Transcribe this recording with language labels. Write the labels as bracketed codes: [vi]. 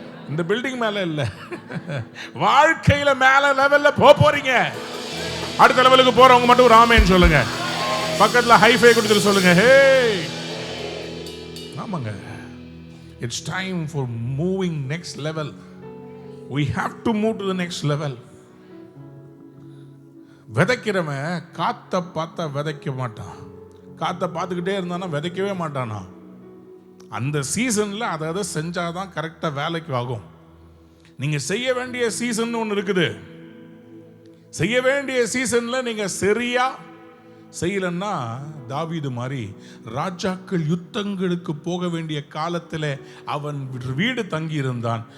[ta] இந்த பில்டிங் மேல இல்ல, வாழ்க்கையில மேல லெவல்ல போறீங்க. அடுத்த லெவலுக்கு போறவங்க மட்டும் ஒரு ஆமென் சொல்லுங்க. பக்கத்துல ஹைஃபை கொடுத்துட்டு சொல்லுங்க, ஹே. ஆமாங்க, [en] it's time for moving next level. We have to move to the next level. [ta] விதைக்கிறவன் காத்த பார்த்தா விதைக்க மாட்டான். காத்த பார்த்துக்கிட்டே இருந்தானா விதைக்கவே மாட்டானா. அந்த சீசன்ல அதை செஞ்சாதான் கரெக்டா வேலைக்கு ஆகும். நீங்க செய்ய வேண்டிய சீசன் ஒன்று இருக்குது. செய்ய வேண்டிய சீசன்ல நீங்க சரியா செய்யலன்னா தாவீது மாதிரி ராஜாக்கள் யுத்தங்களுக்கு போக வேண்டிய காலத்தில் அவன் வீடு தங்கி இருந்தான்.